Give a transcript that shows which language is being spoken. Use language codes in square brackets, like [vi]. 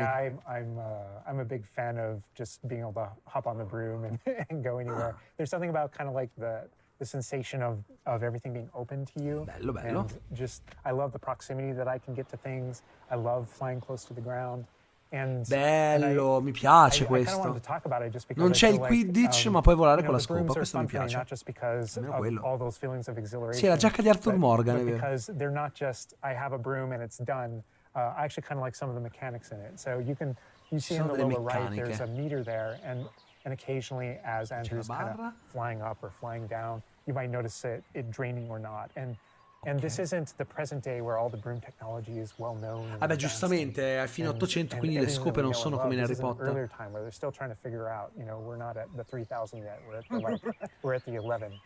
[en] Yeah, I'm a big fan of just being able to hop on the broom and go anywhere. There's something about kind of like the sensation of everything being open to you. [it] Bello, bello. [en] And just, I love the proximity that I can get to things. I love flying close to the ground. [it] Bello, mi piace questo. Non c'è il Quidditch, ma puoi volare con la scopa, questo mi piace. Almeno quello. Sì, è la giacca di Arthur Morgan, è vero. [en] They're not just I have a broom and it's done. I actually kind of like some of the mechanics in it. So you see in the lower right there's a meter there, and occasionally as Andrew's kind of flying up or flying down, you might notice it draining or not. And And this isn't the present day where all the broom technology is well known. [it] Vabbè, giustamente, è fine 800, quindi le scope non sono come in Harry Potter. [en] Earlier time where they're still trying to figure out, you know, we're not at the 3000 yet, we're at the 11.